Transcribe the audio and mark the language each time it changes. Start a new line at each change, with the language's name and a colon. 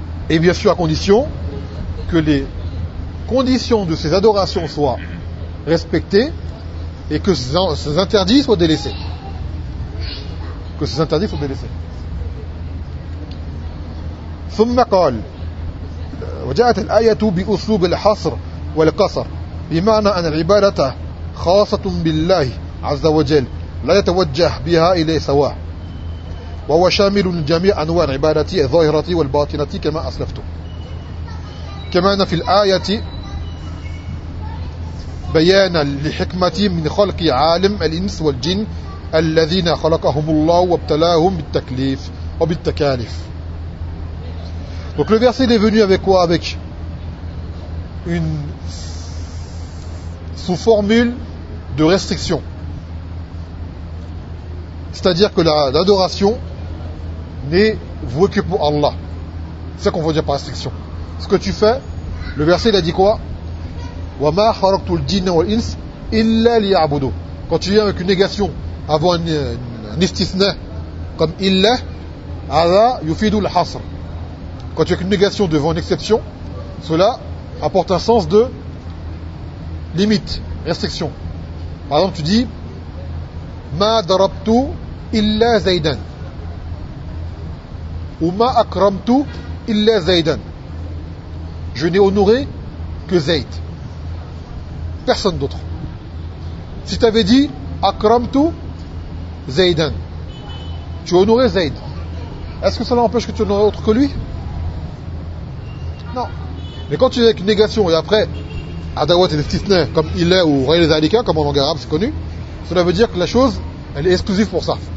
French: Et bien sûr, à condition que les conditions de ces adorations soient respectées et que ces interdits soient délaissés. Que ces interdits soient délaissés.
Arabic: ثم قال وجاءت الآية بأسلوب الحصر والقصر بمعنى أن العبادة خاصة بالله عز وجل لا يتوجه بها إليه سواه وهو شامل جميع أنواع عبادتي الظاهرة والباطنة كما أسلفت. كما أن في الآية بيانا لحكمة من خلق عالم الإنس والجن الذين خلقهم الله وابتلاهم بالتكليف وبالتكاليف.
French: Donc le verset est venu avec quoi? Avec une sous formule de restriction. C'est-à-dire que l'adoration n'est vouée que pour Allah. C'est ça qu'on veut dire par restriction. Ce que tu fais, le verset il a dit quoi?
Arabic: وَمَا خَرَقْتُ الْجِنَ وَالْإِنْسِ إِلَّا لِيَعْبُدُ.
French: Quand tu viens avec une négation, avant un istisna comme
Arabic: إِلَّا هَذَا يُفِيدُ الْحَصْرِ.
French: Quand tu as une négation devant une exception, cela apporte un sens de limite, restriction. Par exemple, tu dis
Arabic: مَا دَرَبْتُ إِلَّا زَيْدًا
French: وَمَا أَكْرَمْتُ إِلَّا زَيْدًا. Je n'ai honoré que Zayd, personne d'autre. Si tu avais dit
Arabic: أَكْرَمْتُ زَيْدًا,
French: tu honorais Zayd, est-ce que cela empêche que tu honores autre que lui? Non. Mais quand tu es avec une négation et après adawat et istithna comme il est ou
Arabic: غير ذلك
French: comme en langue arabe c'est connu, cela veut dire que la chose elle est exclusive pour ça.